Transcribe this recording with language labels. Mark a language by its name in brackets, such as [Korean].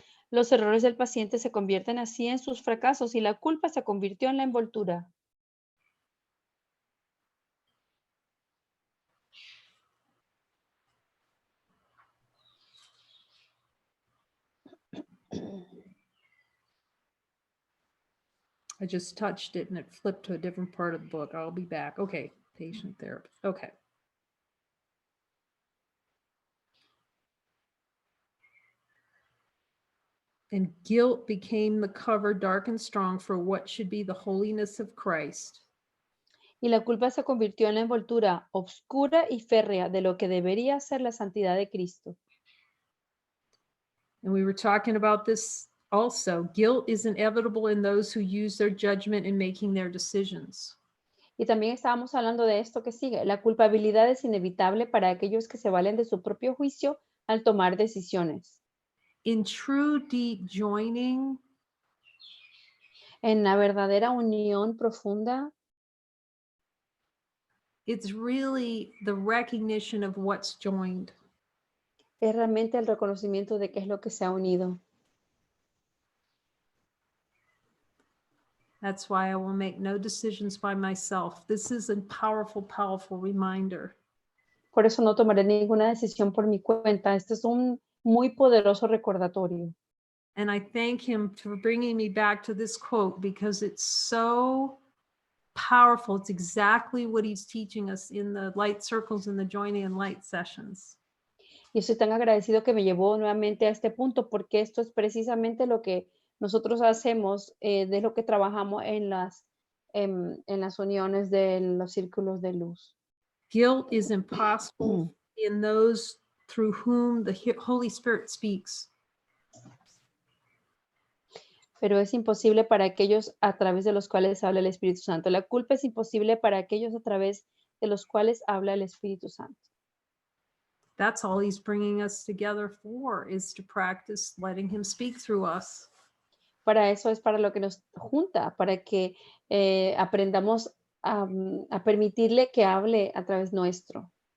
[Spanish] Los errores del paciente se convierten así en sus fracasos y la culpa se convirtió en la envoltura. [English] I just touched it and it flipped to a different part of the book. I'll be back. Okay, patient therapist. Okay. And guilt became the cover dark and strong for what should be the holiness of Christ. [Spanish] Y la culpa se convirtió en la envoltura oscura y férrea de lo que debería ser la santidad de Cristo. [English] And we were talking about this also. Guilt is inevitable in those who use their judgment in making their decisions. [Spanish] Y también estábamos hablando de esto que sigue. La culpabilidad es inevitable para aquellos que se valen de su propio juicio al tomar decisiones. [English] In true deep joining, [Spanish] En la verdadera unión profunda, [English] it's really the recognition of what's joined. [Spanish] es realmente el reconocimiento de qué es lo que se ha unido. [English] That's why I will make no decisions by myself. This is a powerful, powerful reminder. [Spanish] Por eso no tomaré ninguna decisión por mi cuenta. Este es un muy poderoso recordatorio. [English] And I thank him for bringing me back to this quote because it's so powerful. It's exactly what he's teaching us in the light circles and the joining and light sessions. [Spanish] Y estoy tan agradecido que me llevó nuevamente a este punto porque esto es precisamente lo que nosotros hacemos, de lo que trabajamos en las uniones de los círculos de luz. [English] Guilt is impossible in those through whom the Holy Spirit speaks. [Spanish] Pero es imposible para aquellos a través de los cuales habla el Espíritu Santo. La culpa es imposible para aquellos a través de los cuales habla el Espíritu Santo. [English] That's all he's bringing us together for, is to practice letting him speak through us. [Spanish] Para eso es para lo que nos junta, para que aprendamos a permitirle que hable a través nuestro.